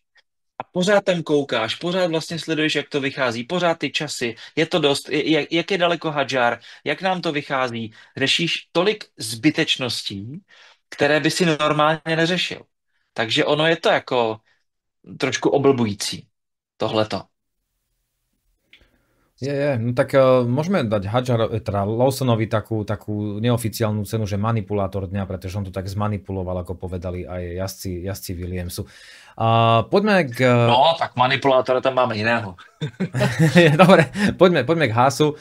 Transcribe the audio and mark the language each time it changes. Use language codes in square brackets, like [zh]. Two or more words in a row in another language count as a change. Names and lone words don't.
[cs] A pořád tam koukáš, pořád vlastně sleduješ, jak to vychází, pořád ty časy, je to dost, jak je daleko Hadžar, jak nám to vychází, řešíš tolik zbytečností, které by si normálně neřešil. Takže ono je to jako trošku oblbující, tohleto. [sk] No tak môžeme dať teda Lawsonovi takú neoficiálnu cenu, že manipulátor dňa, pretože on to tak zmanipuloval, ako povedali aj jazdci Williamsu. Poďme k... No, tak manipulátora tam máme iného. Dobre, poďme k Haasu.